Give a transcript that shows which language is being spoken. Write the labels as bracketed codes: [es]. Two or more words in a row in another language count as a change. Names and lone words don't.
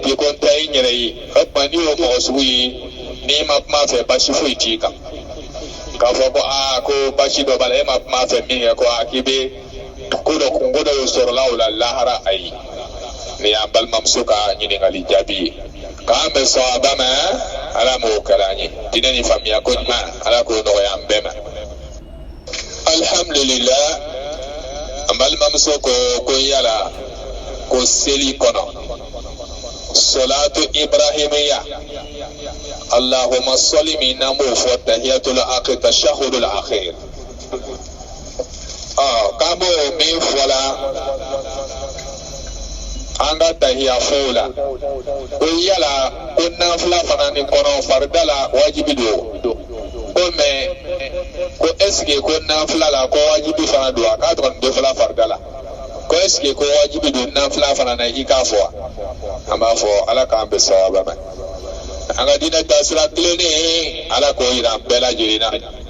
[bm] ten ko n ta in yɛrɛ ye o tuma n'i y'o mɔgɔ sugu ye n'i ma kuma fɛ basi foyi t'i kan k'a fɔ ko ko basi dɔ b'a la e ma kuma fɛ min kɛ ko k'i bɛ ko dɔ y'o sɔrɔla o la lahara ayi nin y'an balimamuso ka ɲininkali jaabi ye k'an bɛ sɔn a ba ma ala m'o kɛra an ye diinɛ ni faamuya ko ɲuman ala k'o nɔgɔya an bɛɛ ma alhamdulilah an balimamuso ko yala ko seli kɔnɔ [ar] صلاة إبراهيمية اللهم صل [bm] min n'an b'o fɔ [ar] التحية الأخير التشهد الأخير [bm] k'an b'o min fɔla an ka tahiya fɔw la ko yala ko nafila fana ni kɔnɔ farida la wajibi don ko mɛ ko est-ce ko nafila la ko wajibi fana don a k'a dɔrɔn dɔ fila farida la ko est-ce ko wajibi don nafila fana na i k'a fɔ an b'a fɔ ala k'an bɛ sababa ma an ka diinɛ taasira tilennen ala k'o yira an bɛɛ lajɛlen na